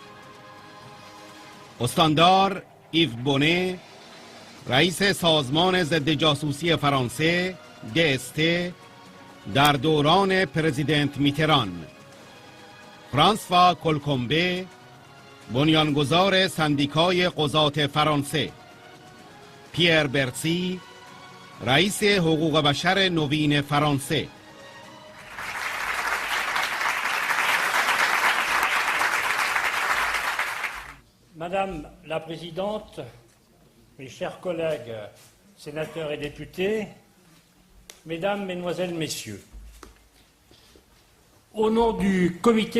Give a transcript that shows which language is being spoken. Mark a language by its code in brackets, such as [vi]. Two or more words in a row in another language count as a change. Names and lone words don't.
[fa] استاندار ایو بونه، رئیس سازمان ضد جاسوسی فرانسه DST در دوران پرزیدنت میتران. فرانسوا کلکومبه، بنیانگذار سندیکای قضات فرانسه. پیر برسی، رئیس حقوق بشر نوین فرانسه. [fr] Madame la Présidente, mes chers collègues sénateurs et députés, Mesdames, Mesdemoiselles, Messieurs, au nom du Comité